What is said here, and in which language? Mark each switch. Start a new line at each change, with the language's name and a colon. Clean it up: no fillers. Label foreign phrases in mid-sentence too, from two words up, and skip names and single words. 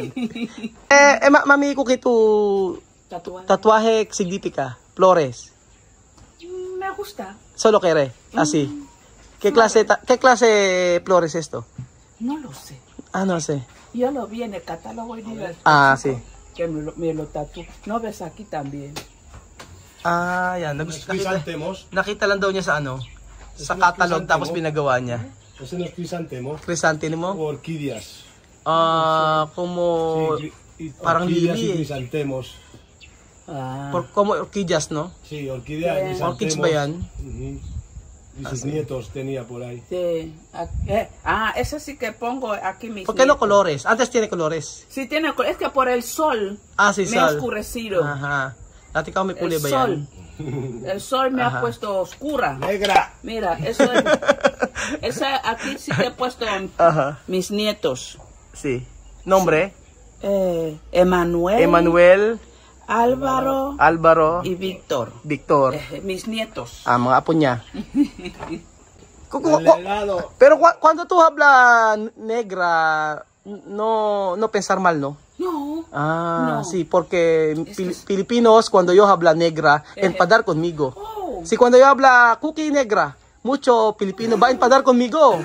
Spanish: Mami Cookie, tu tatuaje significa Flores. Me gusta. Solo quiere, así. ¿Qué clase flores es esto? No lo sé. Ah, no sé. Yo lo vi en el catálogo y dije, Sí. que me lo tatuó. ¿No ves aquí también?
Filipino: Yan. Nakita lang daw niya sa ano, sa catalog tapos pinagawa niya.
Spanish: Ese no es crisantemo. Crisantemo? O orquídeas. Como parang orquídeas y lili. crisantemos. Como orquídeas, no? Sí, orquídeas y crisantemos.
Filipino: Orchids ba yan?
Spanish: Y sus nietos tenía por ahí. Sí. Eso sí que pongo aquí mis ¿Por qué no nietos. colores? Antes tiene colores. Sí, tiene colores. Es que por el sol Sí, me ha sol. oscurecido. Ajá.
Filipino: Dati ka may
Spanish: El
Filipino: kulay ba
Spanish: sol.
Filipino: yan?
Spanish: El sol me ha puesto oscura. ¡Negra! Mira, eso aquí sí que he puesto mis nietos. Sí. Nombre? Emanuel, Emmanuel, Álvaro y Víctor. Victor. Mis nietos.
Filipino: Mga apo niya.
Spanish: Delegado. Pero cuando tú hablas negra, no pensar mal, ¿no? No. No. Sí, porque Filipinos, cuando yo habla negra, enfadar conmigo. Si cuando yo habla cookie negra, mucho Filipino va a enfadar conmigo.